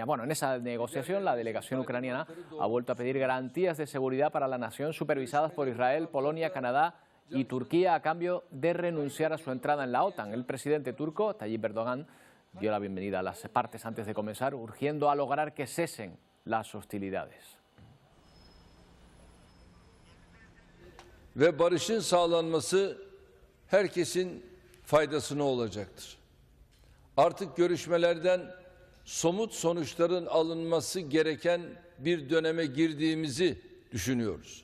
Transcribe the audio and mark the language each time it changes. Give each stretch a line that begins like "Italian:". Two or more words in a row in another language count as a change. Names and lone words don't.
Spanish: Bueno, en esa negociación la delegación ucraniana ha vuelto a pedir garantías de seguridad para la nación supervisadas por Israel, Polonia, Canadá y Turquía a cambio de renunciar a su entrada en la OTAN. El presidente turco, Tayyip Erdogan, dio la bienvenida a las partes antes de comenzar, urgiendo a lograr que cesen las hostilidades.
Turkish: Ve barışın sağlanması herkesin faydasına olacaktır. Artık görüşmelerden somut sonuçların alınması gereken bir döneme girdiğimizi düşünüyoruz.